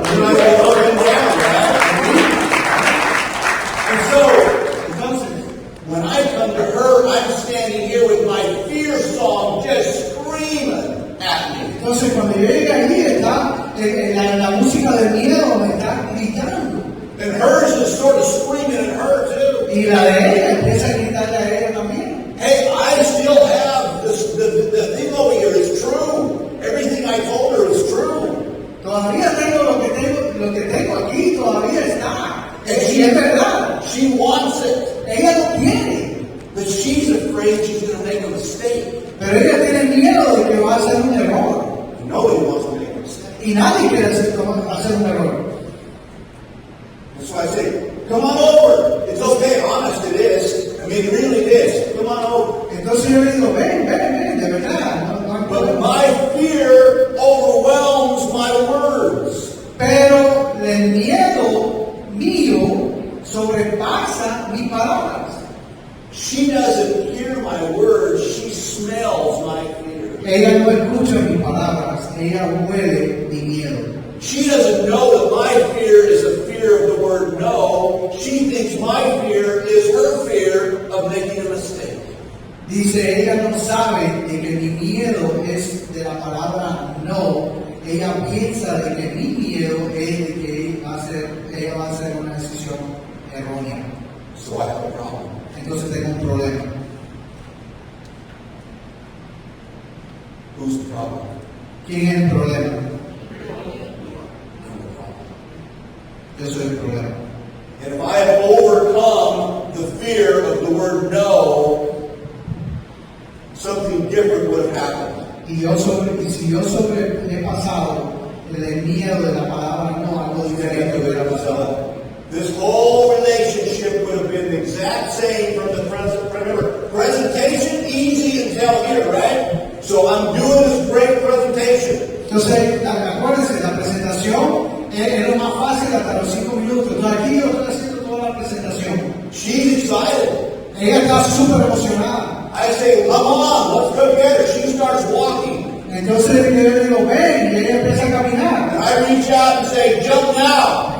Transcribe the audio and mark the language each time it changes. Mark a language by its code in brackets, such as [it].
[en] You might go up and down, right? And so, [es] Entonces, [en] when I come to her, I'm standing here with my fear song just screaming at me. [es] entonces cuando yo llegué allí está la música del miedo me está gritando. [en] And hers is sort of screaming at her too. [es] Y la de ella empieza a gritarle a ella también. [en] Hey, I still have this, the thing over here is true. Everything I told her is true. [es] Todavía tengo lo que tengo aquí, todavía está. Y es verdad. [en] She wants it. [es] Ella lo quiere. [en] But she's afraid she's going to make a mistake. [es] Pero ella tiene miedo de que va a hacer un error. [en] Nobody wants to make a mistake. [es] Y nadie quiere hacer un error. [en] That's why I say, come on over. It's okay, honest it is. I mean, really it is. Come on over. [es] Entonces yo le digo, ven, de verdad. [en] But my fear overwhelms my words. [es] Pero el miedo mío sobrepasa mis palabras. [en] She doesn't hear my words. She smells my fear. [es] Ella no escucha mis palabras, ella huele mi miedo. [en] She doesn't know that my fear is a fear of the word no. She thinks my fear is her fear of making a mistake. [es] Dice, ella no sabe de que mi miedo es de la palabra no. Ella piensa de que mi miedo es de que ella va a hacer una decisión errónea. [en] So I have a problem. [es] Entonces tengo un problema. [en] Who's the problem? [es] ¿Quién es el problema? Yo soy el problema. [en] And if I have overcome the fear of the word no, something different would have happened. [es] Y si yo he pasado el miedo de la palabra no, algo diferente hubiera pasado. [en] This whole relationship would have been the exact same from the present. Remember, presentation easy until here, right? So I'm doing this great presentation. [es] Entonces, acuérdense, la presentación es lo más fácil hasta los 5 minutos. Entonces, aquí yo estoy haciendo toda la presentación. [en] She's excited. [es] Ella está súper emocionada. [en] I say, come on, let's go together. She starts walking. [es] Entonces, yo le digo, ven, y ella empieza a caminar. [en] And I reach out and say, jump now.